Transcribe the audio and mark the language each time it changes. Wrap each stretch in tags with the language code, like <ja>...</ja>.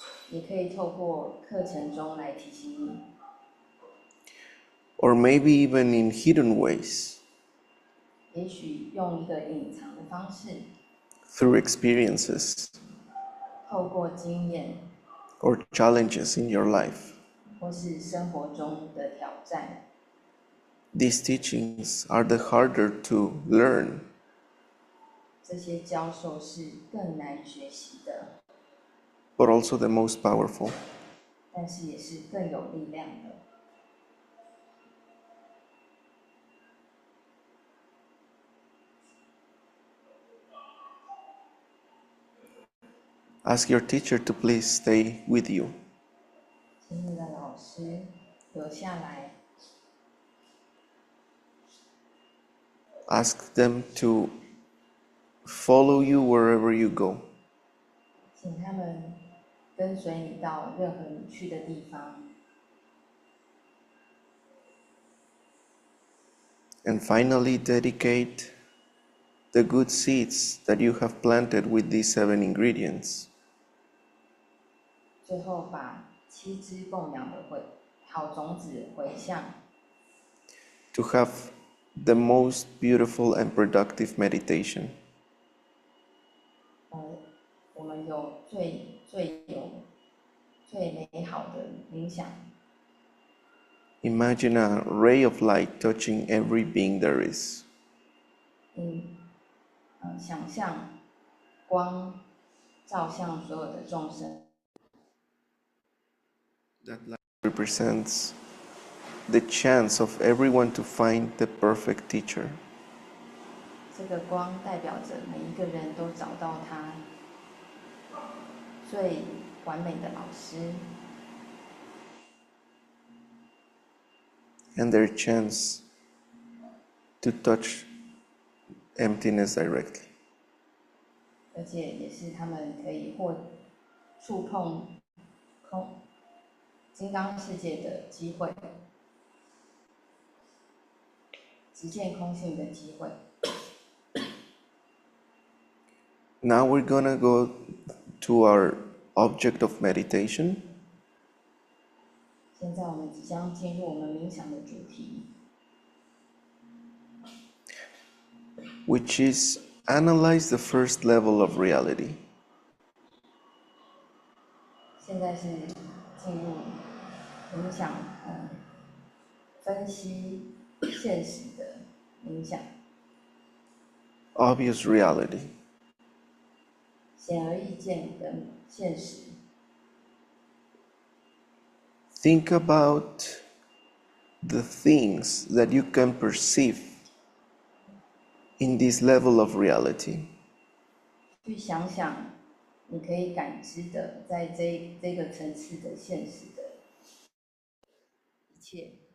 <zh>也可以透过课程中来提醒你。</zh> <en>Or maybe even in hidden ways.</en> <zh>也许用一个隐藏的方式。</zh> <en>Through experiences.</en> <zh>透过经验。</zh> <en>Or challenges in your life.</en> <zh>或是生活中的挑战。</zh> <en>These teachings are the harder to learn.</en> <zh>这些教授是更难学习的。</zh> <en>But also the most powerful.</en> <zh>但是也是更有力量的。</zh> <en>Ask your teacher to please stay with you.</en> <zh>请你的老师留下来。</zh> <en>Ask them to follow you wherever you go.</en> <zh>请他们跟随你到任何你去的地方。</zh> <en>And finally, dedicate the good seeds that you have planted with these 7 ingredients.</en> <zh>最后把7支供养的好种子回向。</zh> <en>To have the most beautiful and productive meditation.</en> <zh>我们有最美好的冥想。</zh> <en>Imagine a ray of light touching every being there is.</en> <zh>想象光照向所有的众生。</zh> <en>That light represents the chance of everyone to find the perfect teacher.</en> <zh>这个光代表着每一个人都找到他最完美的老师。</zh> <en>And their chance to touch emptiness directly.</en> <zh>而且也是他们可以触碰金刚世界的机会，直见空性的机会。</zh> <en>Now we're gonna go to our object of meditation.</en> <zh>现在我们即将进入我们冥想的主题，</zh> <en>which is analyze the first level of reality.</en> <zh>现在是进入冥想，分析现实的冥想，</zh> <en>Obvious reality.</en> <zh>显而易见的现实。</zh> <en>Think about the things that you can perceive in this level of reality.</en> <zh>去想想，你可以感知的，在这个层次的现实的一切。</zh>